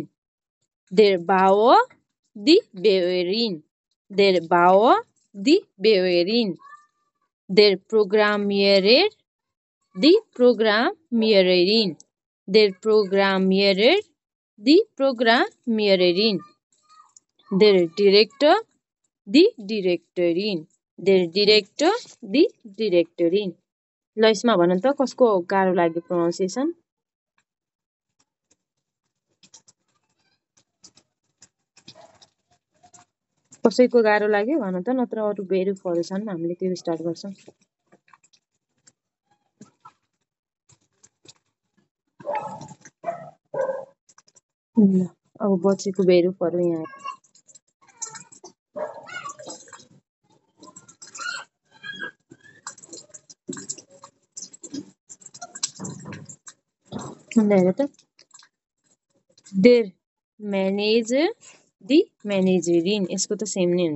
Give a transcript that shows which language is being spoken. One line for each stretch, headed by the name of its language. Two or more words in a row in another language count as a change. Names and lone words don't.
German: der Bauer, die Bäuerin, der Bauer, die Bäuerin, der Programmierer, die Programmiererin, der Programmierer, die Programmiererin, der Direktor, die Direktorin, der Director, die Directorin.
Nepali: ल यसमा भन त कसको गाह्रो लाग्यो प्रोनाउन्सिएसन कसैको गाह्रो लाग्यो भन त नत्र अरु भेरुफहरु छन् हामीले त्यो स्टार्ट गर्छौं ल अब बचेको भेरुफहरु यहाँ हेर त
German: der Manager die Managerin
Nepali: यसको त सेम नै